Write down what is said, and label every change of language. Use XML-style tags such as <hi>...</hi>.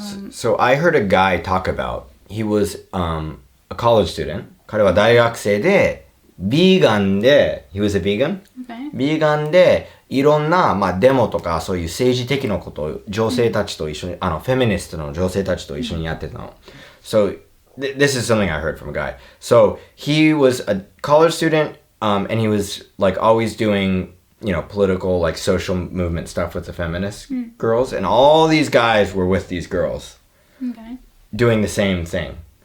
<en>So I heard a guy talk about, he was a college student.</en> <ja>彼は大学生で、ビーガンで、</ja> <en>he was a vegan? Okay.</en> <ja>ビーガンで、いろんな、デモとか、そういう政治的なことを女性たちと一緒に、フェミニストの女性たちと一緒にやってたの。</ja> <en>So, this is something I heard from a guy. So, he was a college student, and he was, like, always doing, political, like, social movement stuff with the feminist girls. And all these guys were with these girls. Okay. Doing the same thing.</en>